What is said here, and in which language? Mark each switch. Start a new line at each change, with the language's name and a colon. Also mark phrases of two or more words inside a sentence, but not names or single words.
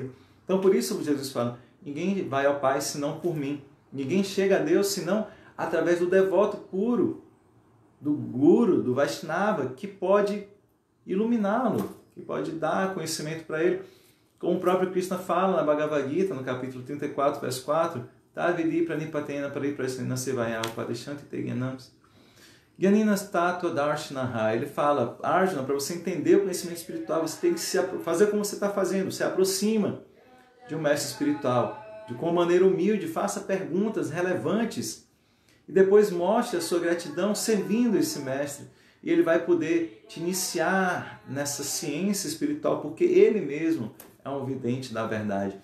Portuguese: Então por isso Jesus fala, ninguém vai ao Pai senão por mim. Ninguém chega a Deus senão através do devoto puro, do Guru, do Vaishnava, que pode iluminá-lo, que pode dar conhecimento para ele. Como o próprio Krishna fala na Bhagavad Gita, no capítulo 34, verso 4,
Sanskrit: तद्विद्धि प्रणिपातेन परिप्रश्नेन सेवया उपदेक्ष्यन्ति ते ज्ञानं. ज्ञानिनस् तत्त्व दर्शिनः.
Portuguese: Ele fala, Arjuna, para você entender o conhecimento espiritual, você tem que fazer como você está fazendo, se aproxima de um mestre espiritual, de com maneira humilde, faça perguntas relevantes e depois mostre a sua gratidão servindo esse mestre. E ele vai poder te iniciar nessa ciência espiritual, porque ele mesmo é um vidente da verdade.